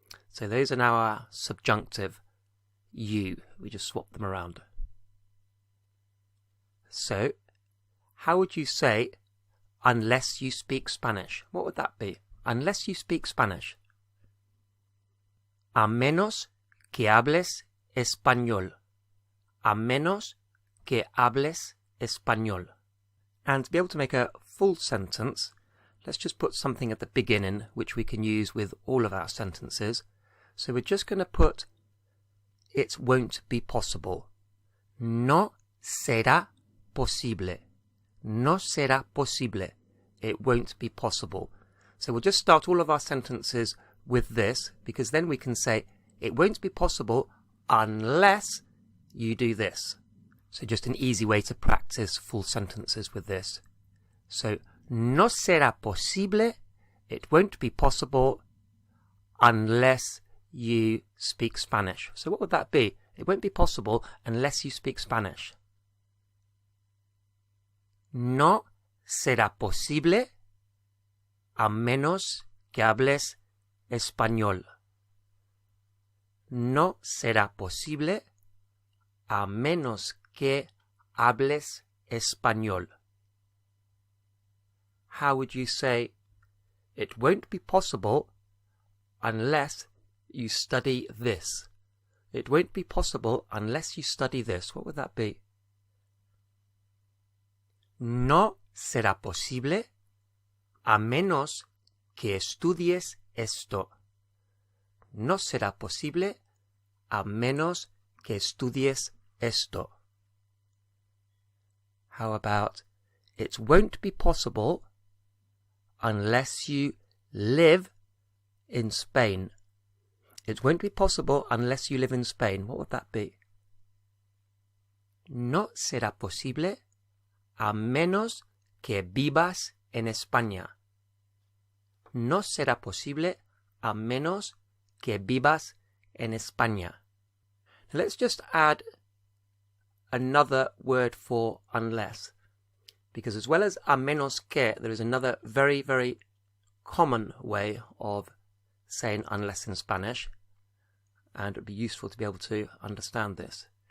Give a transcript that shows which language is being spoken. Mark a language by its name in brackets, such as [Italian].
[English] So those are now our subjunctive you. We just swap them around. So, how would you say, unless you speak Spanish? What would that be? Unless you speak Spanish. [Spanish] A menos que hables español. A menos que hables español. [English] And to be able to make a full sentence, let's just put something at the beginning which we can use with all of our sentences. So we're just going to put, it won't be possible. [Spanish] No será posible. No será posible. [English] It won't be possible. So we'll just start all of our sentences with this, because then we can say, it won't be possible unless you do this. So just an easy way to practice full sentences with this. So, [Spanish] no será posible. [English] It won't be possible unless you speak Spanish. So what would that be? It won't be possible unless you speak Spanish. [Spanish] No será posible a menos que hables español. No será posible a menos que hables español. [English] How would you say, it won't be possible unless you study this? It won't be possible unless you study this. What would that be? [Spanish] No será posible a menos que estudies esto. No será posible a menos que estudies esto. [English] How about, it won't be possible unless you live in Spain. It won't be possible unless you live in Spain. What would that be? [Spanish] No será posible a menos que vivas en España. No será posible a menos que vivas en España. [English] Now let's just add another word for unless, because as well as [Spanish] a menos que, [English] there is another very, very common way of saying unless in Spanish, and it would be useful to be able to understand this.